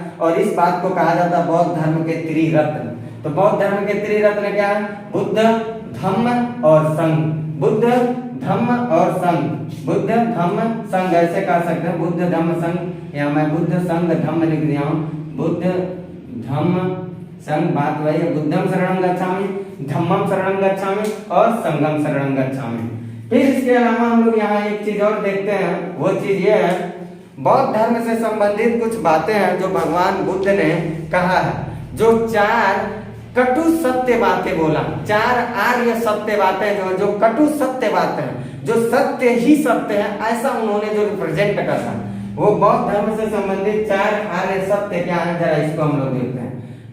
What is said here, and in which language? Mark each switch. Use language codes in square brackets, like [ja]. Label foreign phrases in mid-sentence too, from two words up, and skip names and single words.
[hi] और इस बात को कहा जाता है बौद्ध धर्म के त्रिरत्न। तो बौद्ध धर्म के त्रिरत्न क्या है? बुद्ध, धम्म और संघ। बुद्ध, धम्म और संघ, बुद्ध, धम्म, संघ, ऐसे कह सकते हैं बुद्ध, धम्म, संघ। या मैं बुद्ध, संघ, धम्म लिख दिया हूँ। बुद्ध, धम्म, संघ, बात वही है। [pi] बुद्धम शरणं गच्छामि, धम्मम शरणं गच्छामि और संघम शरणं गच्छामि। [hi] फिर इसके अलावा हम लोग यहाँ एक चीज और देखते हैं, वो चीज ये है, बौद्ध धर्म से संबंधित कुछ बातें हैं जो भगवान बुद्ध ने कहा है। जो 4 कटु सत्य बातें बोला, 4 आर्य सत्य बातें, जो कटु सत्य बातें हैं, जो सत्य ही सत्य है, ऐसा उन्होंने जो रिप्रेजेंट करा, वो बौद्ध धर्म से संबंधित 4 आर्य सत्य क्या है, जरा इसको हम लोग देखते हैं।